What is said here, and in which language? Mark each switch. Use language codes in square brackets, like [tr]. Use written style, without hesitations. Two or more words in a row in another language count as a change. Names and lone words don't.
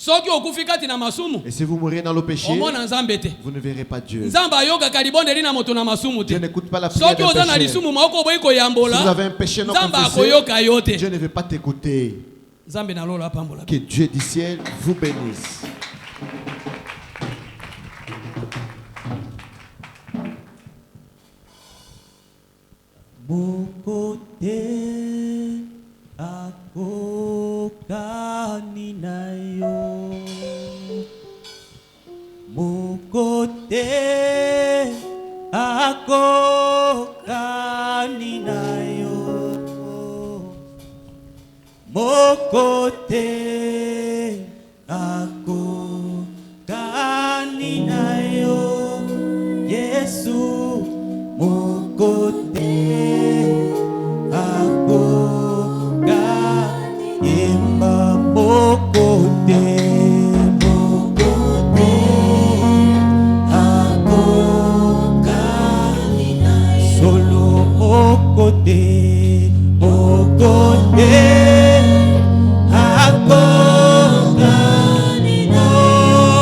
[fr] Et si vous mourrez dans le péché, vous ne verrez pas Dieu. Dieu n'écoute pas la prière d'un pécheur. Si vous avez un péché non confessé, Dieu ne veut pas t'écouter. Que Dieu du ciel vous bénisse. [ln] Akokani nayo Mukote akokani nayo Mukote akokani nayo Yesu mukote Imba mokote, mokote, akokani nayo. Solo mokote, mokote, akokani nayo.